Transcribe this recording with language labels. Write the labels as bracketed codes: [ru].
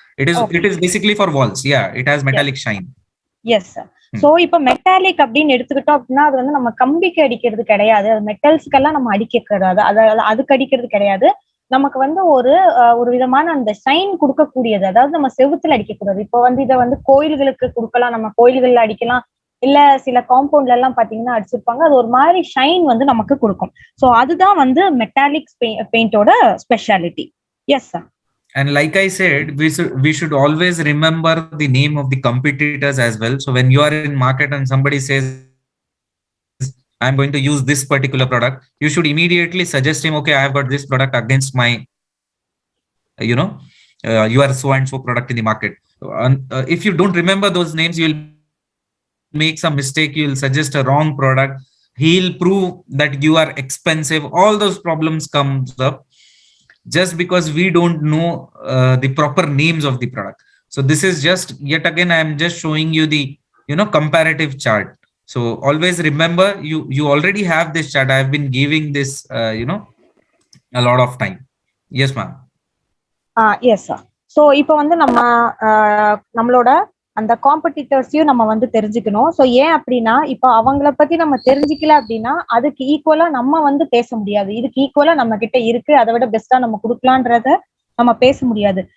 [en] It is basically for walls. Yeah, it has metallic shine. Yes sir. [ta] So இப்ப metallic அப்படின்னு எடுத்துக்கிட்டோம் அப்படின்னா அது வந்து நம்ம கம்பிக்கு அடிக்கிறது கிடையாது, மெட்டல்ஸ்க்கெல்லாம் நம்ம அடிக்கிறது அதுக்கு அடிக்கிறது கிடையாது. நமக்கு வந்து ஒரு விதமான அந்த ஷைன் கொடுக்கக்கூடியது. அதாவது நம்ம செவுத்துல அடிக்கக்கூடாது. இப்போ வந்து இதை வந்து கோயில்களுக்கு கொடுக்கலாம், நம்ம கோயில்கள்ல அடிக்கலாம், இல்ல சில காம்பவுண்ட்ல எல்லாம் பாத்தீங்கன்னா அடிச்சிருப்பாங்க. அது ஒரு மாதிரி ஷைன் வந்து நமக்கு கொடுக்கும். சோ அதுதான் வந்து metallic பெயிண்டோட speciality. [en] Yes sir. And like I said, we should always remember the name of the competitors as well. So when you are in market and somebody says, I'm going to use this particular product, you should immediately suggest him, okay, I have got this product against my, your so and so product in the market. If you don't remember those names, you'll make some mistake. You'll suggest a wrong product. He'll prove that you are expensive. All those problems comes up just because we don't know the proper names of the product. So this is just, yet again, I am just showing you the, comparative chart. So always remember, you already have this chart. I have been giving this, a lot of time. Yes, ma'am. Yes sir. [ta] So இப்போ வந்து நம்ம நம்மளோட அந்த காம்படிட்டர்ஸையும் நம்ம வந்து தெரிஞ்சுக்கணும். So ஏன் அப்படின்னா இப்போ அவங்கள பத்தி நம்ம தெரிஞ்சுக்கல அப்படின்னா அதுக்கு ஈக்குவலா நம்ம வந்து பேச முடியாது. இதுக்கு ஈக்குவலா நம்ம கிட்ட இருக்கு, அதை விட பெஸ்டா நம்ம கொடுக்கலான்றத நம்ம பேச முடியாது.